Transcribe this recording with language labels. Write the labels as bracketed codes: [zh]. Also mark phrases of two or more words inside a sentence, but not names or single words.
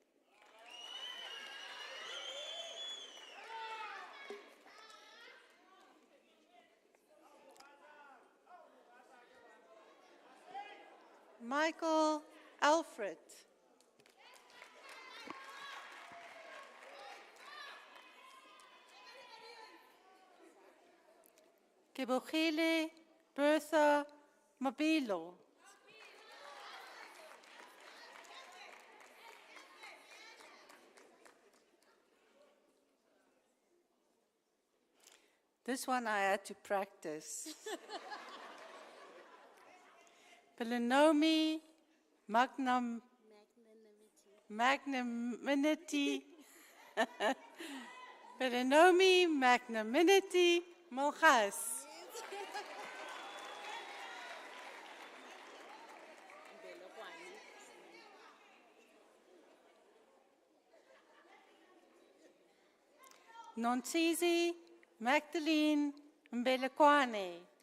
[en] Michael Alfred. Kebogile Bertha Mabilo. This one I had to practice. Pelenomi Magnanimity. Pelenomi Magnanimity Mojas. Nonsizi Magdalene Mbelekwane.